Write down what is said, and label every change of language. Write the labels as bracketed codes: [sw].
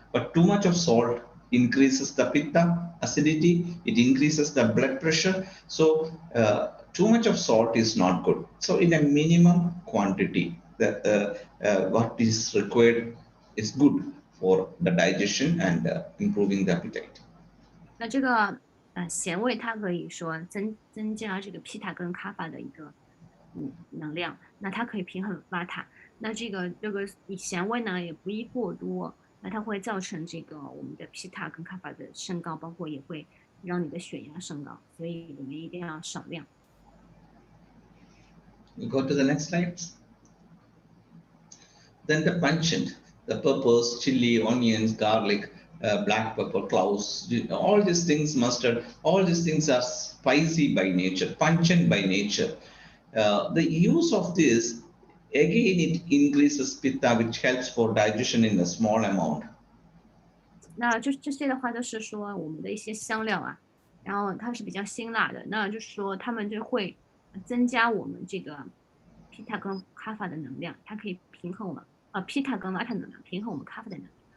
[en] But too much of salt increases the pitta, acidity. It increases the blood pressure. So too much of salt is not good. So in a minimum quantity, that what is required is good for the digestion and improving the appetite. [zh] 那这个咸味它可以说增加这个 pitta 跟 kapha 的一个能量，那它可以平衡 vata。那这个咸味呢也不宜过多，那它会造成这个我们的 pitta 跟 kapha 的升高，包括也会让你的血压升高，所以我们一定要少量。 [en] We go to the next slide. Then the pungent, the peppers, chili, onions, garlic, black pepper, cloves, all these things, mustard, all these things are spicy by nature, pungent by nature. The use of this, again, it increases pitta, which helps for digestion in a small amount. [zh] 那这些的话都是说我们的一些香料啊，然后它是比较辛辣的，那就是说它们就会增加我们这个 pitta 跟 kapha 的能量，它可以平衡我们pitta 跟 vata 能量，平衡我们 kapha 的能量。